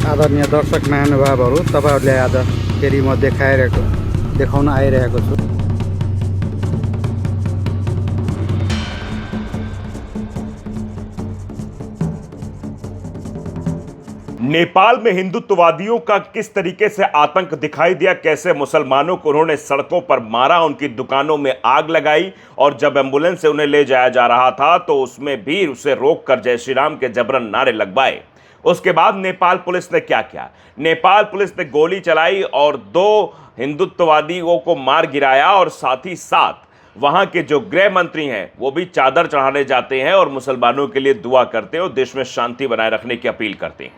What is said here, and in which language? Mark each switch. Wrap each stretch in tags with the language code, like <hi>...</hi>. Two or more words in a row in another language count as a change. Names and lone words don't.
<ne>आदरणीय दर्शक महानुभावहरू, तपाईहरुले आज फेरि म देखाउन आइरहेको छु।</ne> <hi>नेपाल में हिंदुत्ववादियों का किस तरीके से आतंक दिखाई दिया, कैसे मुसलमानों को उन्होंने सड़कों पर मारा, उनकी दुकानों में आग लगाई और जब एम्बुलेंस से उन्हें ले जाया जा रहा था तो उसमें भी उसे रोककर जय श्री राम के जबरन नारे लगवाए। उसके बाद नेपाल पुलिस ने क्या किया? नेपाल पुलिस ने गोली चलाई और 2 हिंदुत्ववादियों को मार गिराया और साथ ही साथ वहां के जो गृह मंत्री हैं वो भी चादर चढ़ाने जाते हैं और मुसलमानों के लिए दुआ करते हैं और देश में शांति बनाए रखने की अपील करते हैं।</hi>